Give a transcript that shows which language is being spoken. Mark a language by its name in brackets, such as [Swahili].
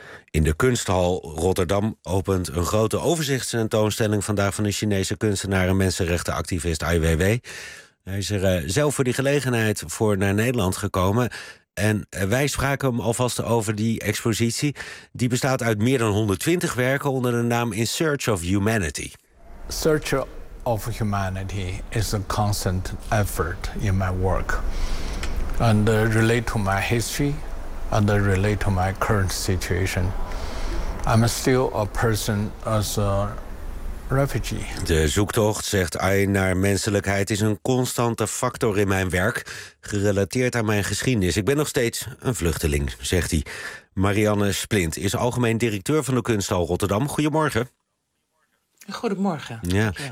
[Dutch] In de Kunsthal Rotterdam opent een grote overzichtstentoonstelling vandaag van een Chinese kunstenaar en mensenrechtenactivist Ai Weiwei. Hij is er zelf voor die gelegenheid voor naar Nederland gekomen. En wij spraken hem alvast over die expositie. Die bestaat uit meer dan 120 werken onder de naam In Search of Humanity. [English] Search of Humanity is a constant effort in my work. And relate to my history. And I relate to my current situation. I'm still a person as a refugee. [Dutch] De zoektocht, zegt Ai, naar menselijkheid is een constante factor in mijn werk, gerelateerd aan mijn geschiedenis. Ik ben nog steeds een vluchteling, zegt hij. Marianne Splint is algemeen directeur van de Kunsthal Rotterdam. Goedemorgen. Goedemorgen. Ja.